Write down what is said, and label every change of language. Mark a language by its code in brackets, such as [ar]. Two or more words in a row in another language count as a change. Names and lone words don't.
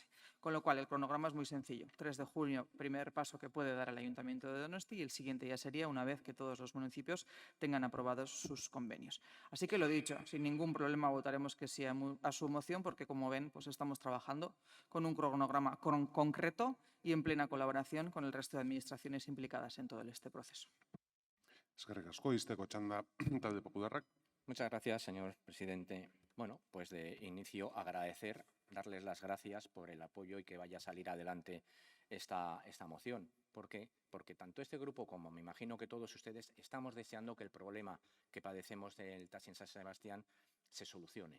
[es] Con lo cual el cronograma es muy sencillo. 3 de junio, primer paso que puede dar el Ayuntamiento de Donosti y el siguiente ya sería una vez que todos los municipios tengan aprobados sus convenios. Así que lo dicho, sin ningún problema votaremos que sí a su moción porque como ven pues estamos trabajando con un cronograma concreto y en plena colaboración con el resto de administraciones implicadas en todo este proceso. [eu] Eskerrik asko, izteko txanda talde popularrak. [es] Muchas gracias, señor presidente. Bueno, pues de inicio agradecer, darles las gracias por el apoyo y que vaya a salir adelante esta moción. ¿Por qué? Porque tanto este grupo como me imagino que todos ustedes estamos deseando que el problema que padecemos del taxi en San Sebastián se solucione.